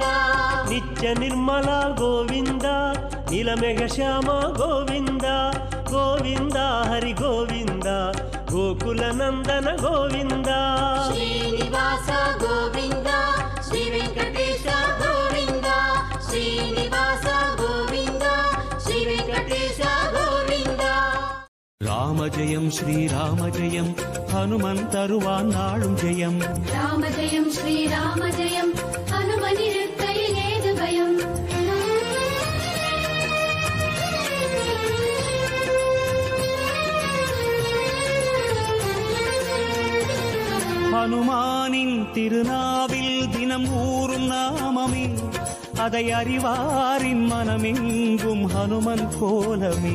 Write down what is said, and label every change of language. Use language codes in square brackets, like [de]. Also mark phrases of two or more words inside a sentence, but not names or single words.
[te] నిత్య నిర్మల గోవింద నీలమేఘ శ్యామ గోవింద గోవింద హరి గోవింద గోకుల నందన గోవింద శ్రీనివాస గోవింద శ్రీ వెంకటేశ గోవింద శ్రీనివాస గోవింద శ్రీ వెంకటేశ గోవింద [ta] ராம ஜெயம் ஸ்ரீராம ஜெயம் ஹனுமந்தருவான் நாளும் ஜெயம் ராம ஜெயம் ஸ்ரீராம ஜெயம் ஹனுமனிருக்கையில் ஏது பயம் ஹனுமானின் திருநாவில் தினம் ஊறும் நாமமே அதை அறிவாரின் மனமெங்கும் ஹனுமன் கோலமே